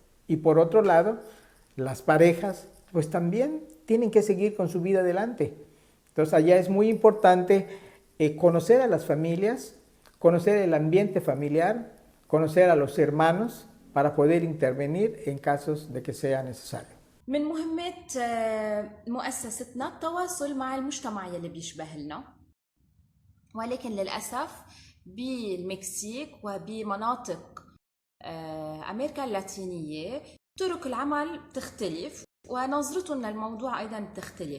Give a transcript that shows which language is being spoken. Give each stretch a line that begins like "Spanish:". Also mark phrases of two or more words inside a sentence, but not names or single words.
Spanish: Y por otro lado, las parejas pues también tienen que seguir con su vida adelante. Entonces, allá es muy importante conocer a las familias, conocer el ambiente familiar, conocer a los hermanos para poder intervenir en casos de que sea necesario.
Arabic: من مهمات مؤسستنا التواصل مع المجتمع يلي بيشبه لنا، ولكن للأسف بالمكسيك وبمناطق أمريكا اللاتينية طرق العمل بتختلف ونظرتهم للموضوع أيضا بتختلف.